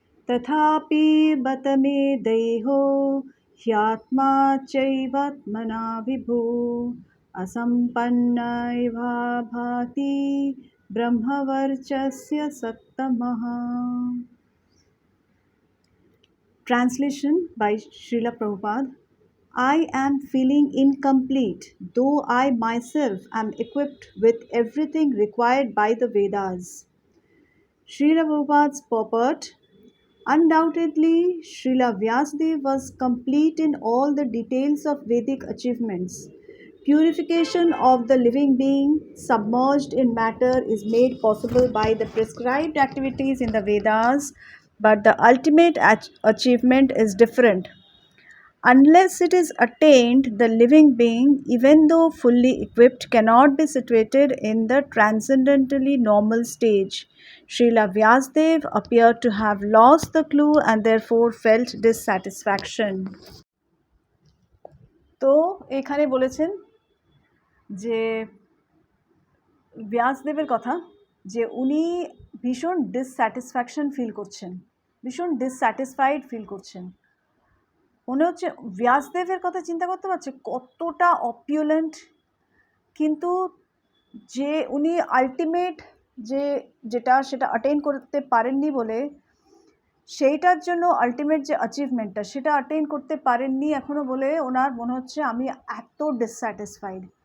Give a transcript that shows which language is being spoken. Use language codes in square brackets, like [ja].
[sa] तथापि बत मे देहो ह्यात्मा चैवात्मना विभु असंपन्न इव भाति ब्रह्मवर्चस्य सत्तमः। [en] Translation by Srila Prabhupada. I am feeling incomplete, though I myself am equipped with everything required by the Vedas. Srila Prabhupada's purport. Undoubtedly, Srila Vyasadeva was complete in all the details of Vedic achievements. Purification of the living being submerged in matter is made possible by the prescribed activities in the Vedas, but the ultimate achievement is different. Unless it is attained, the living being, even though fully equipped, cannot be situated in the transcendently normal stage. Srila Vyasadeva appeared to have lost the clue and therefore felt dissatisfaction. [bn] তো এখানে বলেছেন যে ব্যাসদেবের কথা, যে উনি ভীষণ dissatisfaction feel করছেন, ভীষণ ডিসস্যাটিসফাইড ফিল করছেন। মনে হচ্ছে ব্যাসদেবের কথা চিন্তা করতে পারছে কতটা অপিউলেন্ট, কিন্তু যে উনি আলটিমেট যেটা সেটা অ্যাটেইন করতে পারেননি বলে, সেইটার জন্য আলটিমেট যে অ্যাচিভমেন্টটা সেটা অ্যাটেইন করতে পারেননি এখনও বলে ওনার মনে হচ্ছে আমি এত ডিসস্যাটিসফাইড।